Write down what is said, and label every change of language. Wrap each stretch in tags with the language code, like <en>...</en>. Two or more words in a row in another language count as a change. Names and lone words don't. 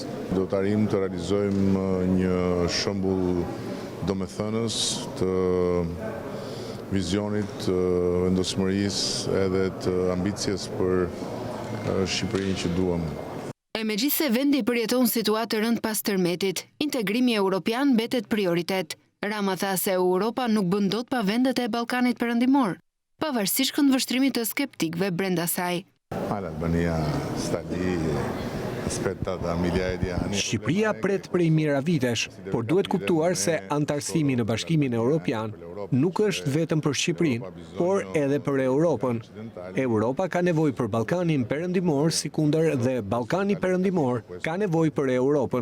<sq>Do të arrijmë të realizojmë një shembull domethënës të vizionit, të vendosmërisë edhe të ambicjes për Shqipërinë që duam. Megjithse vendi përjeton situatë të rëndë pas tërmetit, integrimi evropian mbetet prioritet. Rama tha se Europa nuk bën dot pa vendet e Ballkanit Perëndimor, pavarësisht këndvështrimit të skeptikëve brenda saj.</sq> <it>L'Albania sta lì</it> <sq>Shqipëria pret prej mira vitesh, por duhet kuptuar se antarësimi në Bashkimin Evropian nuk është vetëm për Shqipërinë, por edhe për Europën. Europa ka nevojë për Ballkanin Perëndimor, sikundër dhe Ballkani Perëndimor ka nevojë për Europën.</sq>